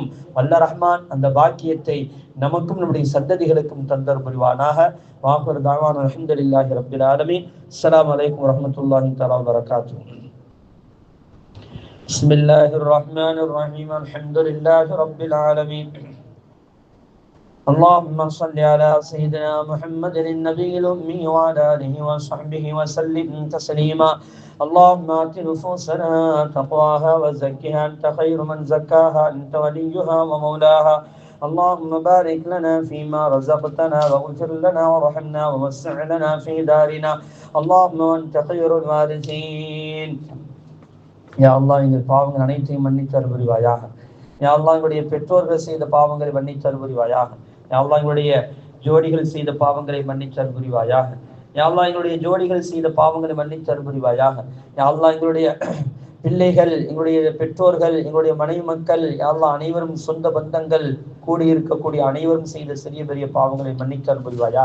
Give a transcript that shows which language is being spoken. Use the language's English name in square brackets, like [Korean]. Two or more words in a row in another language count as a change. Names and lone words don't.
[Tamil] வல்ல ரஹ்மான் அந்த பாக்கியத்தை நமக்கும் நம்முடைய சந்ததிகளுக்கும் தந்தர் புரிவானாக. [Arabic] وآخر دعوانا الحمد لله رب العالمين. السلام عليكم ورحمة الله تعالى وبركاته. بسم الله الرحمن الرحيم. الحمد لله رب العالمين. اللهم صل على سيدنا محمد النبي الأمي وعلى آله وصحبه وسلم تسليما. اللهم آت نفوسنا تقواها وزكها أنت خير من زكاها أنت وليها ومولاها. اللهم بارك لنا فيما رزقتنا واغفر لنا وارحمنا ووسع لنا في دارنا. اللهم أنت خير الوارثين. يا الله [Tamil] எங்கள் பாவங்கள் அனைத்தையும் மன்னித்து அருள்புரிவாயாக. [Arabic] يا الله [Tamil] எங்களுடைய பெற்றோர்கள் செய்த பாவங்களை மன்னித்து அருள்புரிவாயாக. [Arabic] يا الله [Tamil] எங்களுடைய ஜோடிகள் செய்த பாவங்களை மன்னித்து அருள்புரிவாயாக. [Arabic] يا الله [Tamil] எங்களுடைய ஜோடிகள் செய்த பாவங்களை மன்னித்து அருள்புரிவாயாக. [Arabic] يا الله [Tamil] எங்களுடைய பிள்ளைகள், எங்களுடைய பெற்றோர்கள், எங்களுடைய மனைவி மக்கள், யாழ்லா அனைவரும் சொந்த பந்தங்கள் கூடியிருக்கக்கூடிய அனைவரும் செய்த சிறிய பெரிய பாவங்களை மன்னித்தல் புரிவாயா.